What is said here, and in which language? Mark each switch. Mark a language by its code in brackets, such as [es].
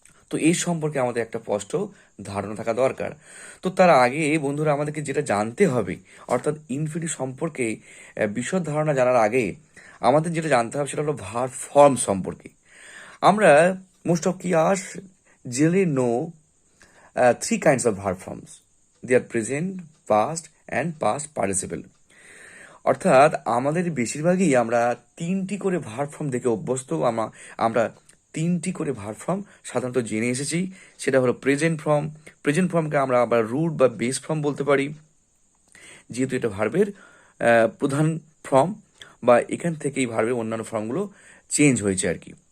[bn] তো এই সম্পর্কে আমাদের একটা স্পষ্ট ধারণা থাকা দরকার। তো তার আগে বন্ধুরা আমাদেরকে যেটা জানতে হবে, অর্থাৎ ইনফিনিটিভ সম্পর্কে বিশদ ধারণা জানার আগে আমাদের যেটা জানতে হবে সেটা হলো ভার্ব ফর্ম সম্পর্কে। আমরা [en] Most of us generally know 3 kinds of verb forms. They are present, past and past participle. [bn] অর্থাৎ আমাদের বেশিরভাগই আমরা 3টি করে ভার্ব ফর্ম দেখে অভ্যস্ত। আমরা 3টি করে ভার্ব ফর্ম সাধারণত জেনে এসেছি। সেটা হলো প্রেজেন্ট ফর্ম। প্রেজেন্ট ফর্মকে আমরা আবার রুট বা বেস ফর্ম বলতে পারি, যেহেতু এটা ভার্বের প্রধান ফর্ম, বা এখান থেকেই ভার্বের অন্যান্য ফর্মগুলো চেঞ্জ হয়েছে আর কি।